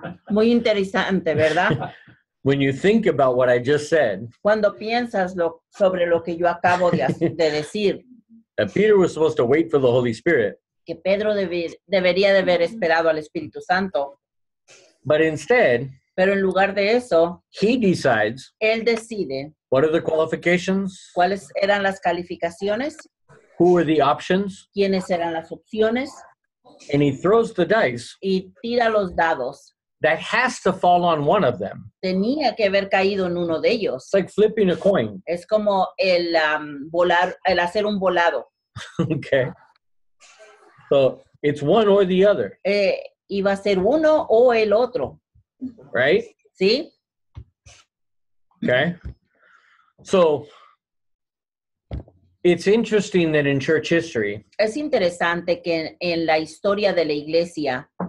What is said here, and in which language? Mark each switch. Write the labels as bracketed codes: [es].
[es] Muy interesante, ¿verdad? [en] When you think about what I just said, [es] Cuando piensas sobre lo que yo acabo de decir, [en] that Peter was supposed to wait for the Holy Spirit, [es] que Pedro debería de haber esperado al Espíritu Santo, [en] but instead, [es] pero en lugar de eso, [en] he decides [es] él decide [en] what are the qualifications, [es] cuáles eran las calificaciones, [en] who are the options, [es] quiénes eran las opciones, [en] and he throws the dice [es] y tira los dados. [en] that has to fall on one of them. [es] Tenía que haber caído en uno de ellos. [en] It's like flipping a coin. [es] Es como el hacer un volado. [en] Okay. So it's one or the other, [es] Iba a ser uno o el otro, [en] right? [es] ¿sí? [en] Okay. So it's interesting that in church history, [es] Es interesante que en la historia de la iglesia,